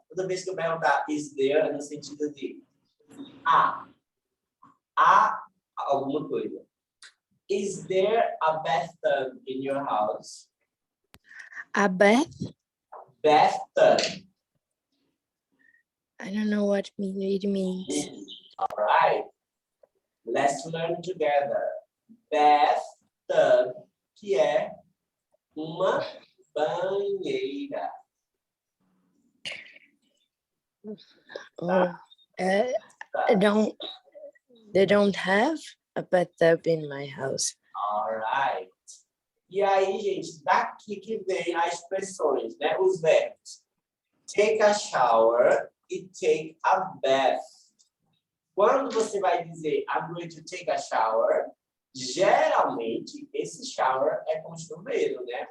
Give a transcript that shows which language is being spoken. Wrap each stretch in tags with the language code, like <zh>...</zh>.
<pt>Toda vez que eu perguntar</pt> <en>is there,</en> <pt>no sentido de há alguma coisa.</pt> <en>Is there a bathtub in your house? A bath? Bathtub. I don't know what it means. All right. Let's learn together.</en> <pt>Bathtub, que é uma banheira.</pt> <en>Oh, they don't have a bathtub in my house. All right.</en> <pt>E aí, gente, daqui que vem as expressões, né? Os verbos.</pt> <en>Take a shower e take a bath.</en> <pt>Quando você vai dizer</pt> <en>I'm going to take a shower,</en> <pt>geralmente esse shower é com chuveiro, né?</pt>